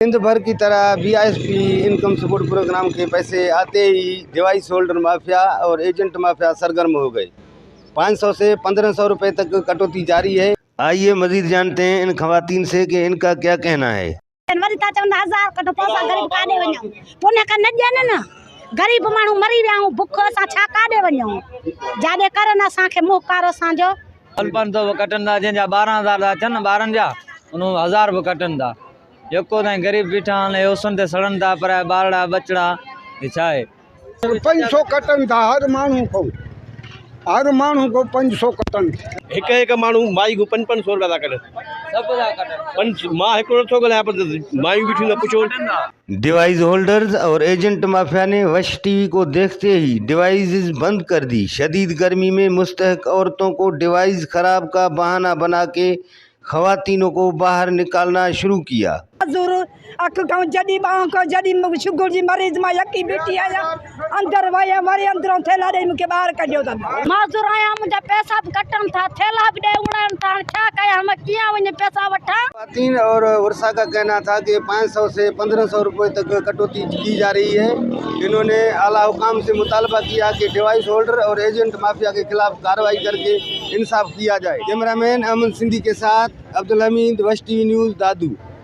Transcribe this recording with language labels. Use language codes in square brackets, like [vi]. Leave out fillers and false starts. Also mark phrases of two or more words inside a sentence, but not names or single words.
[ur] سندھ بھر کی طرح بی آئی ایس پی انکم سپورٹ پروگرام کے پیسے آتے ہی [en] device holder mafia [ur] اور [en] agent mafia [ur] سرگرم ہو گئے. 500 سے 1500 روپے تک کٹوتی جاری ہے. آئیے مزید جانتے ہیں ان خواتین سے کہ ان کا کیا کہنا ہے. [sd] गरीब मानू मरी रहा बुख असां छा काॾे वञूं जाॾे करन असांखे मुहकार असांजो 500 कटंदा जंहिंजा 12,000 अचनि ॿारनि जा उन 1000 बि कटंदा जेको ताईं गरीब बीठा आहिनि उसन ते सड़नि था पर ॿारड़ा बचड़ा हे छा आहे 500 कटन था हर माण्हू को 500 कटन एक माण्हू माई को 500 रुपया था कटनि सभु था कटनि मां हिकिड़ो नथो ॻाल्हायां पर मायूं बीठियूं न पुछो। [en] device holders [ur] اور [en] agent mafia [ur] نے وش ٹی وی کو دیکھتے ہی ڈیوائس بند کر دی. شدید گرمی میں مستحق عورتوں کو ڈیوائس خراب کا بہانہ بنا کے خواتینوں کو باہر نکالنا شروع کیا. अख खां जॾहिं ॿाह खां जॾहिं शुगर जी मरीज़ मां यकी बीठी आहियां अंदरि वयमि वरी अंदरों थेला ॾेई मूंखे ॿाहिरि कढियो अथनि। माज़ूर आहियां मुंहिंजा पैसा बि कटनि था थेला बि ॾे उड़नि था छा कयां मां कीअं वञी पैसा वठां। خواتین اور ورشا کا کہنا تھا کہ 500 سے 1500 روپے تک کٹوتی کی جا رہی ہے. انہوں نے اعلیٰ حکام سے مطالبہ کیا کہ [en] device holder [ur] اور [en] agent mafia [ur] کے خلاف کارروائی کر کے انصاف کیا جائے. کیمرہ مین امن سندھی کے ساتھ عبدالحمید، وش ٹی وی نیوز، دادو.